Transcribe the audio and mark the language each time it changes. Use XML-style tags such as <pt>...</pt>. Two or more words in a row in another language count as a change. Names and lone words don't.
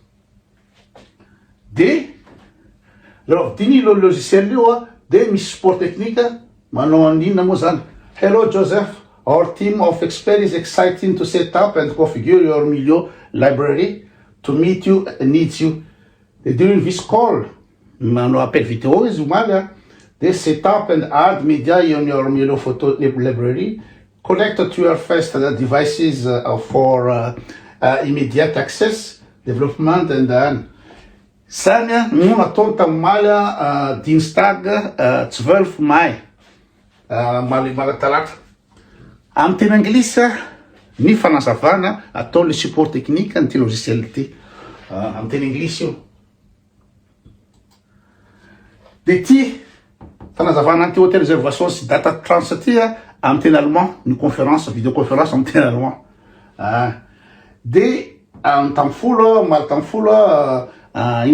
<mg>de raha vidiny io logiciel io de misy</mg> <fr>support technique</fr> <mg>manao an'inona moa zany</mg> <en>hello Joseph, our team of experts is excited to set up and configure your Milio library to meet you needs you. During this call,</en> <mg>manao</mg> <fr>appel vidéo</fr> <mg>izy omaly</mg> <en>they set up and add media on your Milio photo library, connect to your first devices for immediate access, development and then</en> <mg>Sanya no nataony tamin'ny dinsdag 12 May maly talata amin'ny teny anglisy ny fanazavana atao</mg> <fr>le support technique</fr> <mg>nyty logiciel ty amin'ny teny anglisy io de ty fanazavana anty</mg> <fr>hôtel réservation</fr> <mg>sy data trans ty amin'ny teny allemand ny</mg> <fr>conférence vidéoconférence</fr> <mg>amin'ny teny allemand de tam'y folo ina</mg>